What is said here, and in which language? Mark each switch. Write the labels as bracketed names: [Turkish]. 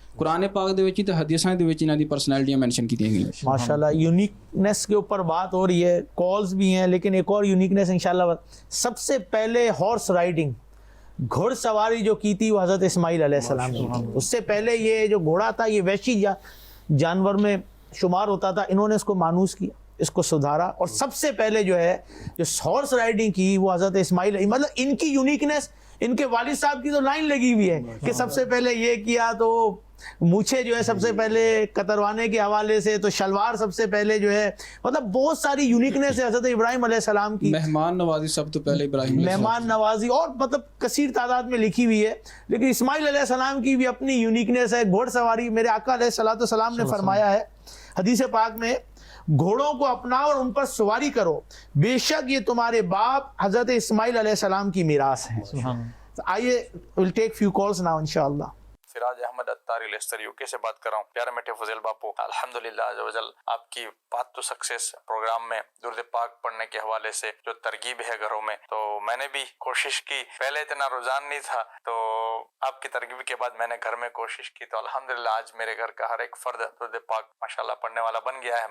[Punjabi] قرآن پاک دے وچ تے حدیثاں دے وچ انہاں دی پرسنالٹیاں مینشن کیتیاں گئیں. [Urdu] ماشاءاللہ یونیکنیس کے اوپر بات ہو رہی ہے, کالز بھی ہیں, لیکن ایک اور یونیکنیس انشاءاللہ. سب سے پہلے ہارس رائڈنگ گھوڑ سواری جو کی تھی وہ حضرت اسماعیل علیہ السلام کی تھی. اس سے پہلے یہ جو گھوڑا تھا یہ وحشی جانور میں شمار ہوتا تھا. انہوں نے اس کو مانوس کیا, اس کو سدھارا, اور سب سے پہلے جو ہے جو ہارس رائڈنگ کی وہ حضرت اسماعیل. مطلب ان کی یونیکنیس ان کے والد صاحب کی تو لائن لگی ہوئی ہے کہ سب سے پہلے یہ کیا, تو مونچھیں جو ہے سب سے پہلے کتروانے کے حوالے سے, تو شلوار سب سے پہلے جو ہے, مطلب بہت ساری یونیکنیس ہے حضرت ابراہیم علیہ السلام کی. مہمان نوازی سب تو پہلے ابراہیم علیہ السلام, مہمان نوازی اور مطلب کثیر تعداد میں لکھی ہوئی ہے. لیکن اسماعیل علیہ السلام کی بھی اپنی یونیکنیس ہے. گھوڑ سواری میرے آقا علیہ الصلوۃ والسلام نے فرمایا ہے حدیث پاک میں, گھوڑوں کو اپناؤ اور ان پر سواری کرو, بے شک یہ تمہارے باپ حضرت اسماعیل علیہ السلام کی میراث ہے. آئیے [English] we'll take few calls now انشاءاللہ. [Urdu] سراج احمد اتاری لیسٹر یوکے سے بات کر رہا ہوں. پیارے میٹھے فضیل باپو, الحمدللہ عز و جل آپ کی بات تو سکسیس پروگرام میں درود پاک پڑھنے کے حوالے سے جو ترغیب ہے گھروں میں, تو میں نے بھی کوشش کی. پہلے اتنا رجحان نہیں تھا, تو آپ کی ترغیب کے بعد میں نے گھر میں کوشش کی, تو الحمدللہ آج میرے گھر کا ہر ایک فرد درود پاک ماشاءاللہ پڑھنے والا بن گیا ہے.